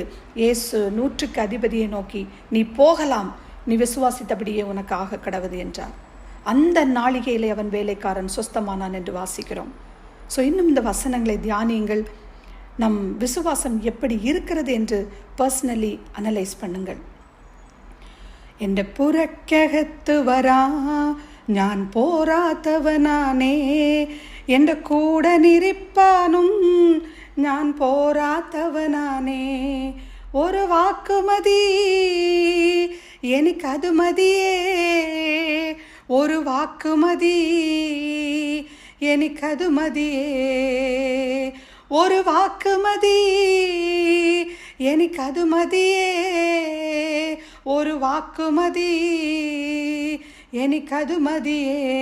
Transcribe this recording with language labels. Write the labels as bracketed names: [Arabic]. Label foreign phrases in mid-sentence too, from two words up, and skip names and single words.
[Tamil] இயேசு 100க்கு அதிபதியை நோக்கி, நீ போகலாம், நீ விசுவாசித்தபடியே உனக்கு ஆக கடவுது என்றார். அந்த நாளிகையிலே அவன் வேலைக்காரன் சொஸ்தமானான் என்று வாசிக்கிறோம். ஸோ இன்னும் இந்த வசனங்களை தியானியுங்கள். நம் விசுவாசம் எப்படி இருக்கிறது என்று [English] personally analyse [Tamil] பண்ணுங்கள். [Malayalam] എൻ്റെ പുറക്കകത്ത് വരാ ഞാൻ പോരാത്തവനാണേ, എൻ്റെ കൂടെ നിരിപ്പാനും ഞാൻ പോരാത്തവനാണേ. ഒരു വാക്ക് മതി എനിക്കത് മതിയേ, ഒരു വാക്ക് മതി എനിക്കത് മതിയേ, ഒരു വാക്ക് മതി എനിക്കത് മതിയേ, ഒരു വാക്ക് മതി എനിക്കത് മതിയേ.